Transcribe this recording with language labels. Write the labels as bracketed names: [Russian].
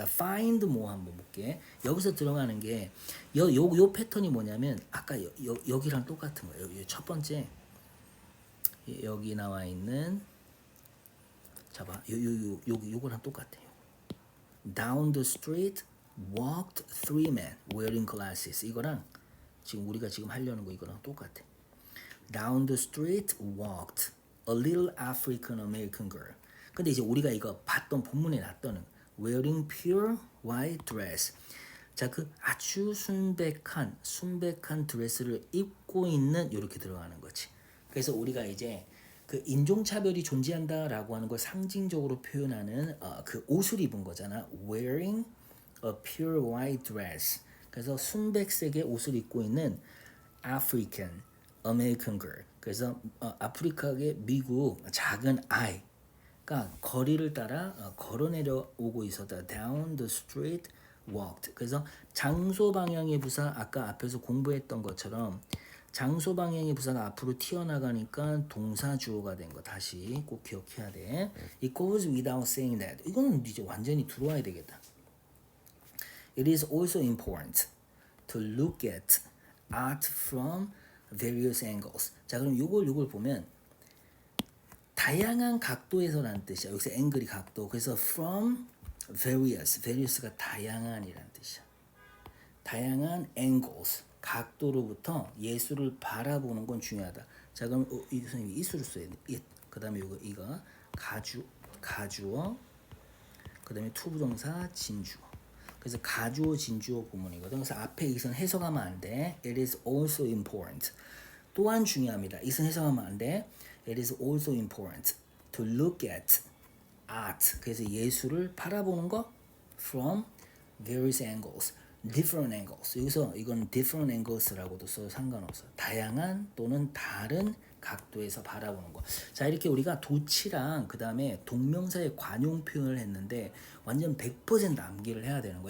[Korean] 자, [English] find more [Korean] 한번 볼게. 여기서 들어가는 게 요 패턴이 뭐냐면 아까 여기랑 똑같은 거예요. 첫 번째 여기 나와 있는 자 봐. 요거랑 똑같아요. [English] Down the street walked three men wearing glasses. [Korean] 이거랑 지금 우리가 지금 하려는 거 이거랑 똑같아. [English] Down the street walked a little African American girl. [Korean] 근데 이제 우리가 이거 봤던 본문에 났던 [English] wearing pure white dress. [Korean] 자, 그 아주 순백한 드레스를 입고 있는 이렇게 들어가는 거지. 그래서 우리가 이제 그 인종차별이 존재한다라고 하는 걸 상징적으로 표현하는 그 옷을 입은 거잖아. [English] Wearing a pure white dress. [Korean] 그래서 순백색의 옷을 입고 있는 [English] African American girl. [Korean] 그래서 아프리카계 미국 작은 아이가 거리를 따라 걸어 내려오고 있었다. [English] Down the street walked. [Korean] 그래서 장소 방향의 부사 아까 앞에서 공부했던 것처럼 장소 방향의 부사가 앞으로 튀어나가니까 동사 주어가 된 거 다시 꼭 기억해야 돼. [English] It goes without saying that. [Korean] 이거는 이제 완전히 들어와야 되겠다. [English] It is also important to look at art from various angles. [Korean] 자, 그럼 요걸 보면 다양한 각도에서라는 뜻이야. 여기서 앵글이 각도. 그래서 from various가 다양한이라는 뜻이야. 다양한 angles. 각도로부터 예술을 바라보는 건 중요하다. 자, 그럼 이 선생님이 이수를 써야 돼. 그다음에 이거 가주어 그다음에 투부정사 진주어. 그래서 가주어 진주어 구문이거든. 그래서 앞에 이선 해석하면 안 돼. [English] It is also important. [Korean] 또한 중요합니다. 이선 해석하면 안 돼. [English] It is also important to look at art. [Korean] 그래서 예술을 바라보는 거 [English] from various angles. different angles. [Korean] 여기서 이건 different angles라고도 써도 상관없어. 다양한 또는 다른 각도에서 바라보는 거. 자, 이렇게 우리가 도치랑 그 다음에 동명사의 관용 표현을 했는데 완전 100% 암기를 해야 되는 거.